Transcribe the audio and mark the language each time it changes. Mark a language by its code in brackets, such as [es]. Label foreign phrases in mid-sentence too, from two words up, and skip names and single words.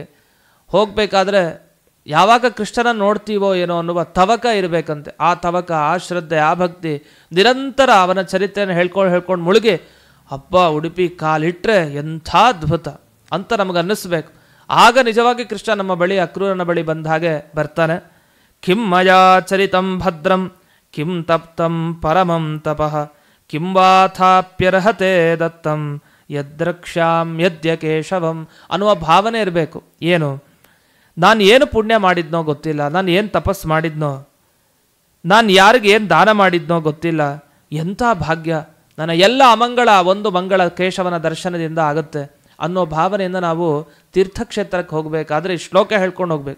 [kn] ಹೋಗಬೇಕಾದ್ರೆ ಯಾವಾಗ ಕೃಷ್ಣನ ನೋಡ್ತೀವೋ ಏನೋ ಅನ್ನುವ ತವಕ ಇರಬೇಕಂತೆ. ಆ ತವಕ, ಆ ಶ್ರದ್ಧೆ, ಆ ಭಕ್ತಿ ನಿರಂತರ ಅವನ ಚರಿತ್ರೆಯನ್ನು ಹೇಳ್ಕೊಂಡು ಮುಳುಗಿ ಹಬ್ಬ ಉಡುಪಿ ಕಾಲಿಟ್ರೆ ಎಂಥ ಅದ್ಭುತ ಅಂತ ನಮಗೆ ಅನ್ನಿಸ್ಬೇಕು. ಆಗ ನಿಜವಾಗಿ ಕೃಷ್ಣ ನಮ್ಮ ಬಳಿ, ಅಕ್ರೂರನ ಬಳಿ ಬಂದ ಹಾಗೆ ಬರ್ತಾನೆ. [sa] ಕಿಂ ಮಯಾ ಚರಿತಂ ಭದ್ರಂ ಕಿಂ ತಪ್ತಂ ಪರಮಂ ತಪಃ ಕಿಂ ವಾಥಾಪ್ಯರ್ಹತೆ ದತ್ತಂ ಯದ್ರಕ್ಷ್ಯಾಂ ಯದ್ಯ ಕೇಶವಂ [kn] ಅನ್ನುವ ಭಾವನೆ ಇರಬೇಕು. ಏನು, ನಾನು ಏನು ಪುಣ್ಯ ಮಾಡಿದ್ನೋ ಗೊತ್ತಿಲ್ಲ, ನಾನು ಏನು ತಪಸ್ಸು ಮಾಡಿದ್ನೋ, ನಾನು ಯಾರಿಗೆ ಏನು ದಾನ ಮಾಡಿದ್ನೋ ಗೊತ್ತಿಲ್ಲ, ಎಂಥ ಭಾಗ್ಯ, ನನ್ನ ಎಲ್ಲ ಅಮಂಗಳ ಒಂದು ಮಂಗಳ ಕೇಶವನ ದರ್ಶನದಿಂದ ಆಗುತ್ತೆ ಅನ್ನೋ ಭಾವನೆಯಿಂದ ನಾವು ತೀರ್ಥಕ್ಷೇತ್ರಕ್ಕೆ ಹೋಗಬೇಕಾದ್ರೆ ಈ ಶ್ಲೋಕ ಹೇಳ್ಕೊಂಡು ಹೋಗ್ಬೇಕು.